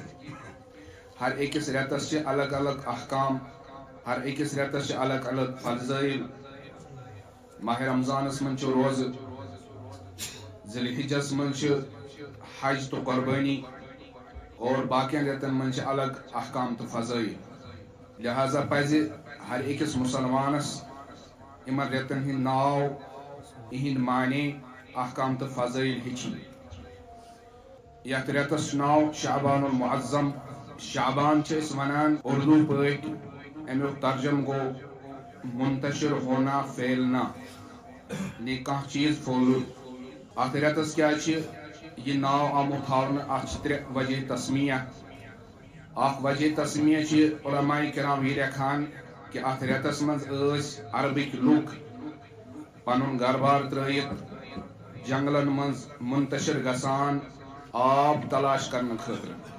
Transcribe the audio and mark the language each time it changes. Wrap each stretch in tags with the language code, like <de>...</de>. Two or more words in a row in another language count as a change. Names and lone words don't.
<ks>ہر أکِس رٮ۪تس چھِ الگ الگ احکام ہر أکِس رٮ۪تس چھِ الگ الگ فضٲیل ماہ رمضانس منٛز چھُ روزٕ ذی الحجس منٛز چھِ حج تہٕ قۄربٲنی اور باقین رٮ۪تن منٛز چھِ الگ احکام تہٕ فضٲیل لہذا پزِ ہر أکِس مُسلمانس یِمن رٮ۪تن ہٕنٛدۍ ناو یِہنٛدۍ معنے احکام تہٕ فضٲیل ہیٚچھِنۍ یتھ رٮ۪تس چھُ ناو شعبان المعظم شعبان چھِ أسۍ ونان اردو پٲٹھۍ امیُک ترجم گوٚو</ks> <ur>منتشر ہونا پھیلنا</ur> <ks>یعنی کانٛہہ چیٖز پھۄلُن اتھ رٮ۪تس کیٛازِ چھِ یہِ ناو آمُت تھاونہٕ اتھ چھِ 3 وجہ تسمیہ اکھ وجہ تسمیہ چھِ علماء کرام یہِ لیکھان کہ اتھ رٮ۪تس منٛز ٲسۍ عربٕکۍ لُکھ پنُن گربار ترٲیِتھ جنگلن منٛز منتشر گژھان آب تلاش کرنہٕ خٲطرٕ</ks>